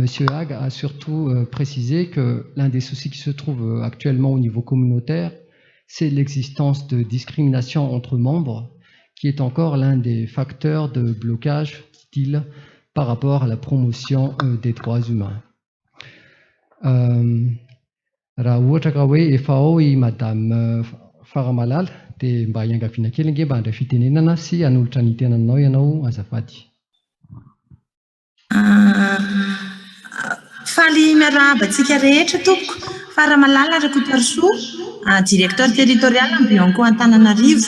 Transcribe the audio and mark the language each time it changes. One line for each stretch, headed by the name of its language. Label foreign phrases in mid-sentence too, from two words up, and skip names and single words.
French: Hague a surtout précisé que l'un des soucis qui se trouve actuellement au niveau communautaire, c'est l'existence de discrimination entre membres, qui est encore l'un des facteurs de blocage, dit-il, par rapport à la promotion des droits humains.
Malagasy: Madame Faramalal, dia mba hiangaviana kely nge mba handray fitenenana sy hanolotra ny tenanao ianao azafady. Faly miarabantsika rehetra tompoko. Faramalala Rakotoarisoa,
French: directeur territorial
Malagasy: amin'ny Bionco Antananarivo.